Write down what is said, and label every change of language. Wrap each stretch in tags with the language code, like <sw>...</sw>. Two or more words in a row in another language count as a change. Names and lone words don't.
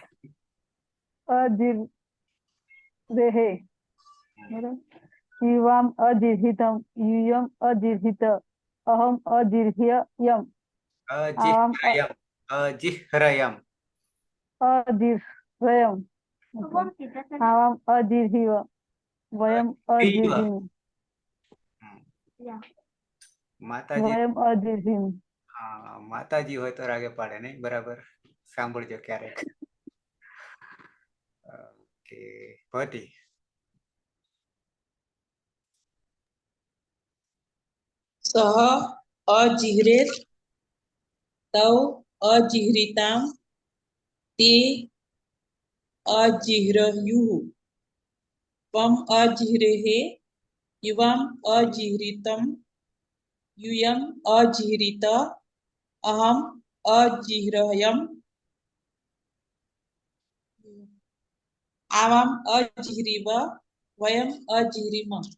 <sa>अजिह्रेः बराबर युवाम् अजिह्रितं यूयम् अजिह्रित अहम् अजिह्ययम् आवाम् अजिह्रयम् अजिह्रयम् अजिह्रयम् आवाम् अजिह्रिव वयम् अजिह्रीव अजिह्रिम</sa> <gu>માતાજી</gu> <sa>वयम् अजिह्रिम</sa> <gu>માતાજી હોય તો રાગે પાડે નહીં બરાબર સાંભળજો ક્યારેક ઓકે ભટી</gu> <sa>सः अजिह्रेत् तौ अजिह्रितां ते अजिह्रयुः त्वम् अजिह्रेः युवाम् अजिह्रितं यूयम् अजिह्रित अहम् अजिह्रयम् आवाम् अजिह्रिव वयम् अजिह्रिम</sa>